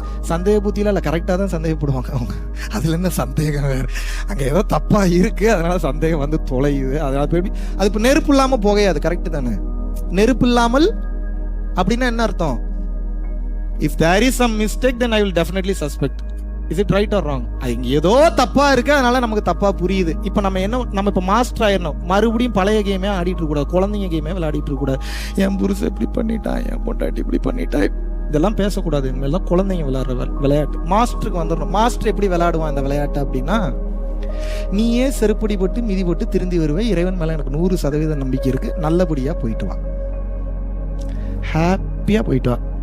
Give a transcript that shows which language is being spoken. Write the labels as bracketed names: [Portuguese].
[Tamil] சந்தேக புத்தியில இல்ல, கரெக்டா தான் சந்தேகப்படுவாங்க அவங்க. அதுல என்ன சந்தேகம் வேற? அங்க ஏதோ தப்பா இருக்கு, அதனால சந்தேகம் வந்து தொலையுது. அது இப்ப நெருப்பு இல்லாம புகையாது, கரெக்ட் தானே? நெருப்பு இல்லாமல் அப்படின்னா என்ன அர்த்தம்? [English] If there is some mistake, then I will definitely suspect. Is it right or wrong? [Tamil] இங்க ஏதோ தப்பா இருக்கு, அதனால நமக்கு தப்பா புரியுது. இப்ப நம்ம இப்ப மாஸ்டர் ஆயிடணும். மறுபடியும் பழைய கேமே ஆடிட்டு இருக்க கூடாது, குழந்தைங்க கேமே விளையாடிட்டு இருக்க கூடாது. என் புருஷன் இப்படி பண்ணிட்டா, என் பொண்டாட்டி இப்படி பண்ணிட்டா, இதெல்லாம் பேசக்கூடாது. இதெல்லாம் குழந்தைங்க விளையாடுற விளையாட்டு. மாஸ்டருக்கு வந்துடணும். மாஸ்டர் எப்படி விளையாடுவான் இந்த விளையாட்டு அப்படின்னா, நீயே செருப்படி போட்டு மிதி போட்டு திருந்தி வருவே, இறைவன் மேல எனக்கு 100% நம்பிக்கை இருக்கு, நல்லபடியா போயிட்டு வா, ஹாப்பியா போயிட்டு வா.